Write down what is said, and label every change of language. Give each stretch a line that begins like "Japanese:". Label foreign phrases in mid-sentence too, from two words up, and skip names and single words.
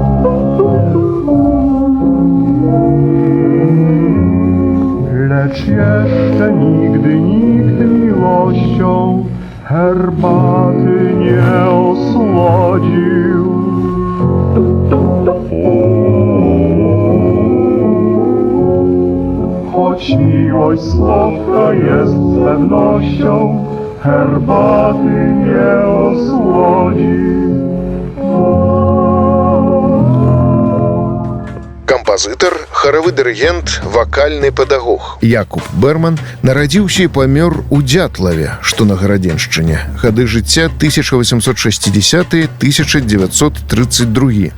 Polish: Lecz jeszcze nigdy nikt miłością herbaty nie osłodził. Choć miłość słodka jest z pewnością, herbaty nie osłodzi.
Belarusian: Кампазітар, харавы дырыгент, вакальны педагог. Якуб Берман нарадзіўся і памёр у Дзятлаве, што на Гарадзеншчыне. Гады жыцця 1860-1932.